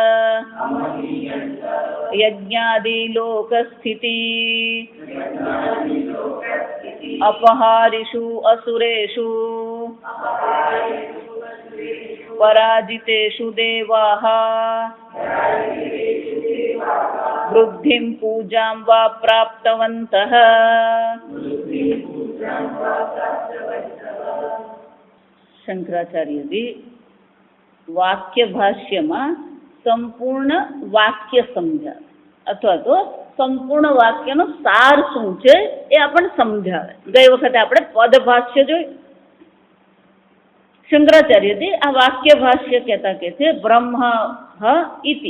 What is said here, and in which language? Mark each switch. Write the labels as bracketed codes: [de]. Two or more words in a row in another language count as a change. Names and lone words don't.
[sa] यज्ञादिलोकस्थिति अपहारिषु असुरेषु पराजितेषु देवाः वृद्धिं पूजां वा प्राप्तवन्तः। [gu] शंकराचार्यजी વાક્ય ભાષ્યમાં સંપૂર્ણ વાક્ય સમજાવે અથવા તો સંપૂર્ણ વાક્યનો સાર શું છે એ આપણને સમજાવે. ગઈ વખતે આપણે પદભાષ્ય જોયું. શંકરાચાર્યજી આ વાક્ય ભાષ્ય કહેતા કે છે [sa] ब्रह्म इति.